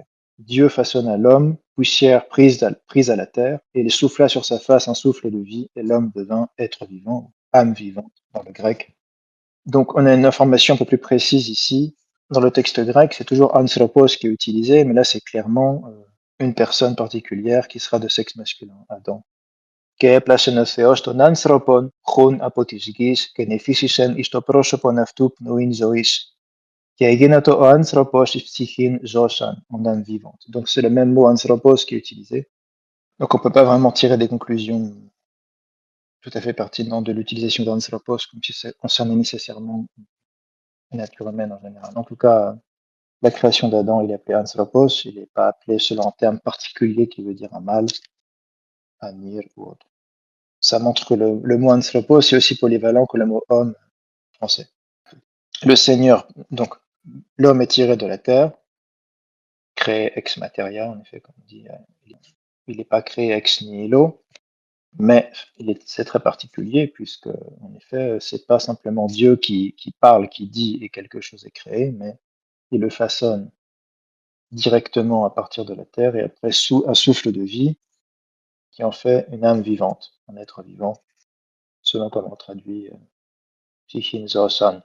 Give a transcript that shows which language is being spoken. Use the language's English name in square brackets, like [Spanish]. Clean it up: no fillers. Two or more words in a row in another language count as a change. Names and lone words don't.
[French] Dieu façonna l'homme, poussière prise à la terre, et il souffla sur sa face un souffle de vie, et l'homme devint être vivant, âme vivante dans le grec. Donc on a une information un peu plus précise ici. Dans le texte grec, c'est toujours anthropos qui est utilisé, mais là c'est clairement une personne particulière qui sera de sexe masculin, Adam. [Greek] Και έπλασεν ο Θεός τον άνθρωπον χουν από της γης και νεφίσισεν εις το πρόσωπον αυτού πνοήν ζωής. Και έγινατο ο άνθρωπος εις ψυχήν ζώσαν, [French] en âme vivante. Donc c'est le même mot anthropos qui est utilisé. Donc on peut pas vraiment tirer des conclusions tout à fait pertinentes de l'utilisation d'anthropos comme si ça concernait nécessairement la nature humaine en général. En tout cas, la création d'Adam, il est appelé anthropos, il n'est pas appelé selon un terme particulier qui veut dire un mâle, anir ou autre. Ça montre que le mot anthropos est aussi polyvalent que le mot homme français. Le Seigneur, donc l'homme est tiré de la terre, créé [Latin] ex materia, [French] en effet, comme on dit, il n'est pas créé [Latin] ex nihilo, [French] mais c'est très particulier puisque, en effet, c'est pas simplement Dieu qui parle, qui dit et quelque chose est créé, mais il le façonne directement à partir de la terre et après sous un souffle de vie qui en fait une âme vivante, un être vivant, selon comment on traduit [Greek] ψυχήν ζώσαν.